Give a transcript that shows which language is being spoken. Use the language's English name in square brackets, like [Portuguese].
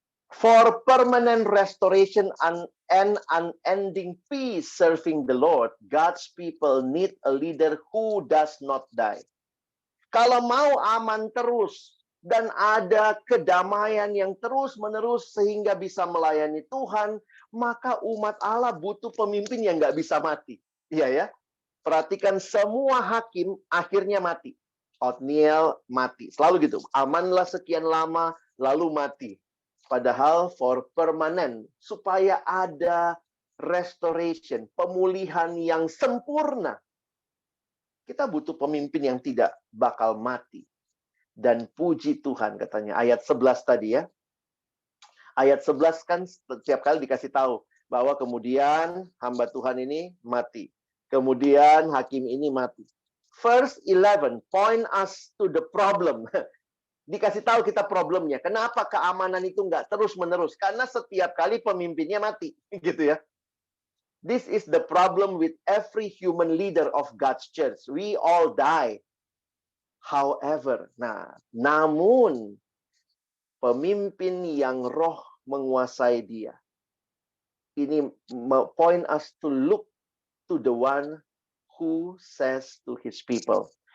[English] For permanent restoration and unending peace serving the Lord, God's people need a leader who does not die. [Indonesian] Kalau mau aman terus dan ada kedamaian yang terus-menerus sehingga bisa melayani Tuhan, maka umat Allah butuh pemimpin yang nggak bisa mati. Iya ya. Perhatikan semua hakim akhirnya mati. Otniel mati. Selalu gitu. Amanlah sekian lama lalu mati. Padahal [English] for permanent, [Indonesian] supaya ada restoration, pemulihan yang sempurna. Kita butuh pemimpin yang tidak bakal mati. Dan puji Tuhan katanya, ayat 11 tadi ya. Ayat 11 kan setiap kali dikasih tahu bahwa kemudian hamba Tuhan ini mati. Kemudian hakim ini mati. [English] Verse 11 point us to the problem. [Indonesian] Dikasih tahu kita problemnya. Kenapa keamanan itu nggak terus-menerus? Karena setiap kali pemimpinnya mati. Gitu ya. [English] This is the problem with every human leader of God's church. We all die. However, [Indonesian] namun pemimpin yang roh menguasai dia. Ini [English] point us to look to the one who says to his people.